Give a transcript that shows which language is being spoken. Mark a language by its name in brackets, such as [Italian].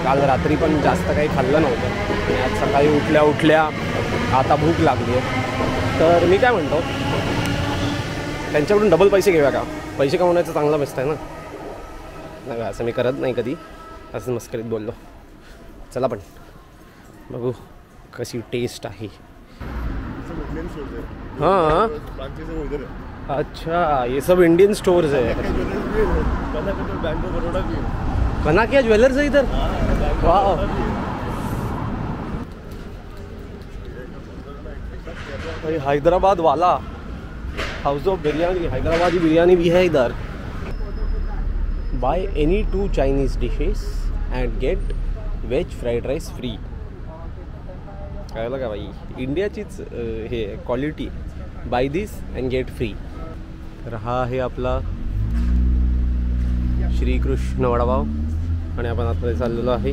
[Marathi] काल रात्री पण जास्त काही खाल्लं नव्हतं आणि आज सकाळी उठल्या आता भूक लागली आहे. तर मी काय म्हणतो, त्यांच्याकडून डबल पैसे घेऊया का? पैसे कमवण्याचं चांगला मस्त आहे ना. नाही असं मी करत नाही कधी, असं मस्करीत बोललो. चला पण बघू कशी टेस्ट आहे. [Hindi] हाँ, अच्छा, ये सब इंडियन स्टोर्स है. कनाकिया ज्वेलर्स है इधर. वाह, हैदराबाद वाला हाउस ऑफ बिरयानी, हैदराबादी बिरयानी भी है इधर. [English] Buy any 2 Chinese dishes and get veg fried rice free. [Marathi] कळलं का भाई, इंडियाचीच हे quality. [English] Buy this and get free. [Marathi] तर हा आहे आपला श्रीकृष्ण वडापाव आणि आपण आता चाललेलो आहे.